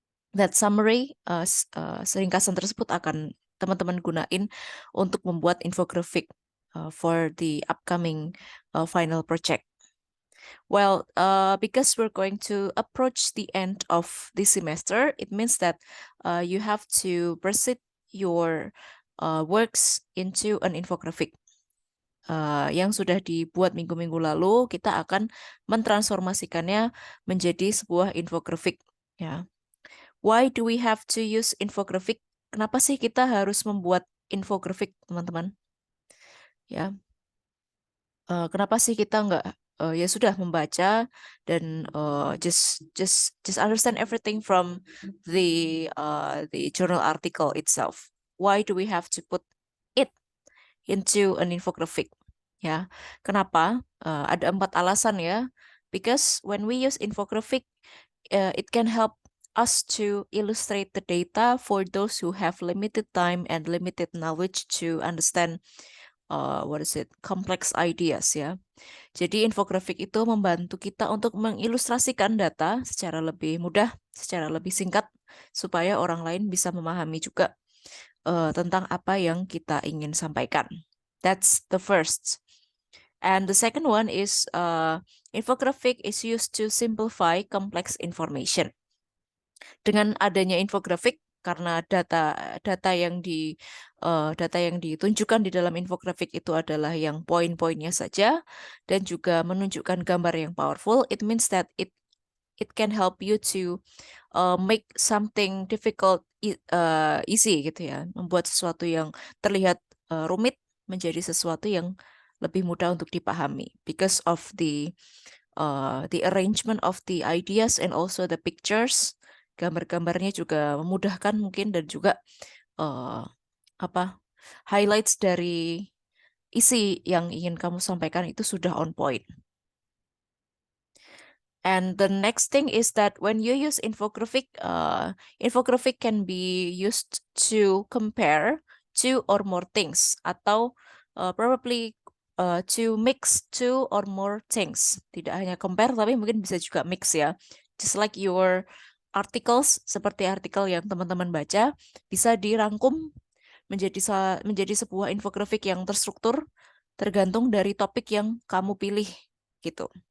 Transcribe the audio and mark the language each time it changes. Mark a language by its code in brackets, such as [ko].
[en] That summary, [id] ringkasan tersebut akan teman-teman gunain untuk membuat infographic [en] for the upcoming final project. Well, because we're going to approach the end of this semester, it means that you have to present your works into an infographic. [id] Yang sudah dibuat minggu-minggu lalu, kita akan mentransformasikannya menjadi sebuah infografik. Ya. [en] Why do we have to use infographic? [id] Kenapa sih kita harus membuat infografik, teman-teman? Ya, kenapa sih kita nggak ya sudah membaca dan [en] just understand everything from the journal article itself? Why do we have to put it into an infographic? [id] Ya, kenapa? Ada 4 alasan ya. [en] Because when we use infographic, it can help us to illustrate the data for those who have limited time and limited knowledge to understand complex ideas ya. [id] Jadi infografik itu membantu kita untuk mengilustrasikan data secara lebih mudah, secara lebih singkat, supaya orang lain bisa memahami juga tentang apa yang kita ingin sampaikan. [en] That's the first. And the second one is infographic is used to simplify complex information. [id] Dengan adanya infografik, karena data yang ditunjukkan di dalam infografik itu adalah yang poin-poinnya saja dan juga menunjukkan gambar yang powerful, [en] it means that it can help you to make something difficult easy [id] gitu ya, membuat sesuatu yang terlihat rumit menjadi sesuatu yang lebih mudah untuk dipahami [en] because of the arrangement of the ideas and also the pictures. [id] Gambar-gambarnya juga memudahkan mungkin dan juga uh, highlights dari isi yang ingin kamu sampaikan itu sudah on point. [en] And the next thing is that when you use infographic, infographic can be used to compare two or more things atau probably to mix two or more things. [id] Tidak hanya compare tapi mungkin bisa juga mix ya. [en] Just like your articles, [id] seperti artikel yang teman-teman baca, bisa dirangkum menjadi sebuah infografik yang terstruktur tergantung dari topik yang kamu pilih gitu.